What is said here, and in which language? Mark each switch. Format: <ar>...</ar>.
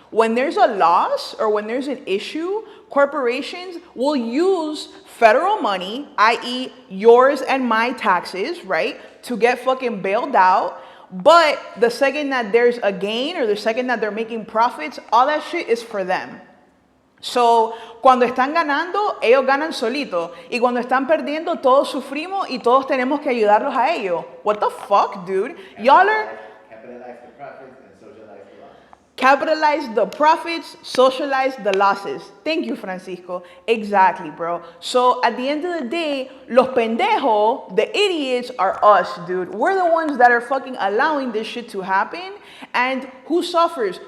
<en>When there's a loss or when there's an issue, corporations will use federal money, i.e. yours and my taxes, right, to get fucking bailed out. But the second that there's a gain or the second that they're making profits, all that shit is for them.</en> <es>So, cuando están ganando, ellos ganan solito. Y cuando están perdiendo, todos sufrimos y todos tenemos que ayudarlos a ellos.</es> <en>What the fuck, dude? Y'all are... Capitalize the profits and socialize the losses. Capitalize the profits, socialize the losses. Thank you, Francisco. Exactly, bro. So at the end of the day,</en> <es>los pendejos,</es> <en>the idiots are us, dude. We're the ones that are fucking allowing this shit to happen. And who suffers?</en>